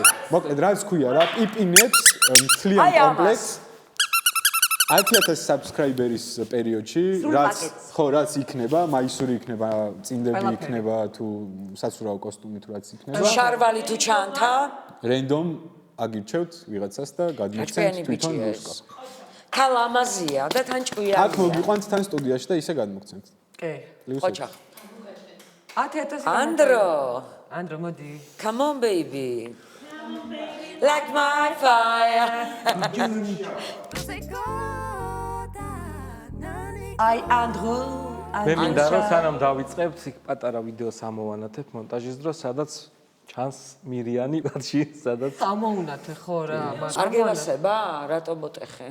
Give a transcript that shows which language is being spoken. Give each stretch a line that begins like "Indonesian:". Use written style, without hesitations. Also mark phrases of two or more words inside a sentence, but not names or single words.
Georgian: მოკლედ რაც ქვია რა, პიპინებს მთლიან კომპლექსს 10,000 subscriber-ის პერიოდში, რაც იქნება, მაისური იქნება, წინდები იქნება თუ საცურაო კოსტუმი თუ რაც იქნება. შარვალი თუ ჩანთა? Random აგირჩევთ ვიღაცას და გადმოჩნდეთ თვითონ რუსკა. ქალამაზია და თან ჭკვიანი. აქ მოგიყვანთ თან სტუდიაში და ისე გადმოგცემთ. კი. ხოჭა. 10,000 ანდრო, მოდი.
English: come on baby. Like my fire.
Georgian: აი ანდრო მე მინდა რომ სანამ დავიწყებთ იქ პატარა ვიდეო სამოვანათებ მონტაჟის დროს, სადაც ჩანს მირიანი მათში, სადაც სამოუნათე ხო რა, არ გევასება? რატო მოტეხე?